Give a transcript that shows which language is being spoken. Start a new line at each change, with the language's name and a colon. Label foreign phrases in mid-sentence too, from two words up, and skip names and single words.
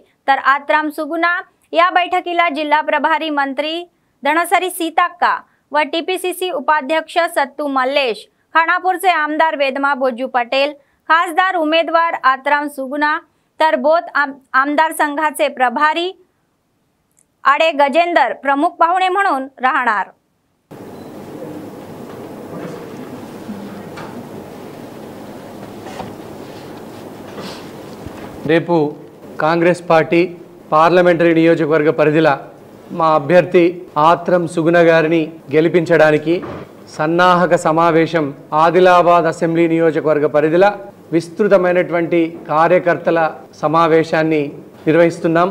Marathi: तर आत्राम सुगुना या बैठकीला जिल्हा प्रभारी मंत्री धनसरी सीताक्का व टीपीसीसी उपाध्यक्ष सत्तू मल्लेश, खानापूरचे आमदार वेदमा भोजू पटेल, खासदार उमेदवार आत्राम सुगुना तर बोथ आमदार संघाचे प्रभारी आडे गजेंदर प्रमुख पाहुणे म्हणून राहणार।
Telugu: రేపు కాంగ్రెస్ పార్టీ పార్లమెంటరీ నియోజకవర్గ పరిధిలో మా అభ్యర్థి ఆత్రం సుగుణ గారిని గెలిపించడానికి సన్నాహక సమావేశం ఆదిలాబాద్ అసెంబ్లీ నియోజకవర్గ పరిధిలో విస్తృతమైనటువంటి కార్యకర్తల సమావేశాన్ని నిర్వహిస్తున్నాం।